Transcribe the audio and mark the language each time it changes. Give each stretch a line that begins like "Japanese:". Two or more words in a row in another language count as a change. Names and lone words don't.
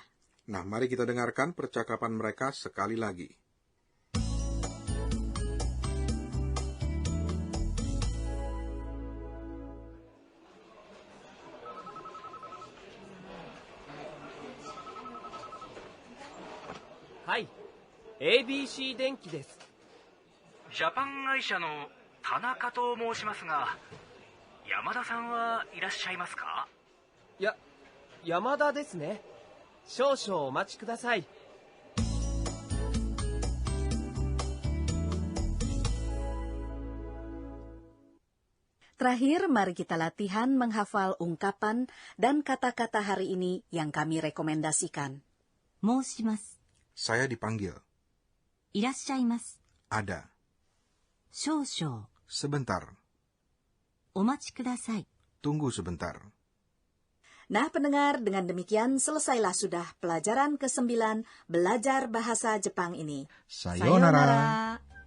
Indonesian: Nah, mari kita dengarkan percakapan mereka sekali lagi.
Japanese: Hai, ABC 電機です。ジャパン会社の田中と申しますが、山田さんはいらっしゃいますか？山田ですね。少々お待ちください。
Indonesian: Terakhir, mari kita latihan menghafal ungkapan dan kata-kata hari ini yang kami rekomendasikan.
Japanese: 申します。
Indonesian: Saya dipanggil.
Japanese: いらっしゃいます。
Indonesian: Ada.
Japanese: 少々。
Indonesian: Sebentar.
Japanese: お待ちください。
Indonesian: Tunggu sebentar. Nah, pendengar, dengan demikian selesailah sudah pelajaran ke-9 belajar bahasa Jepang ini. Sayonara. Sayonara.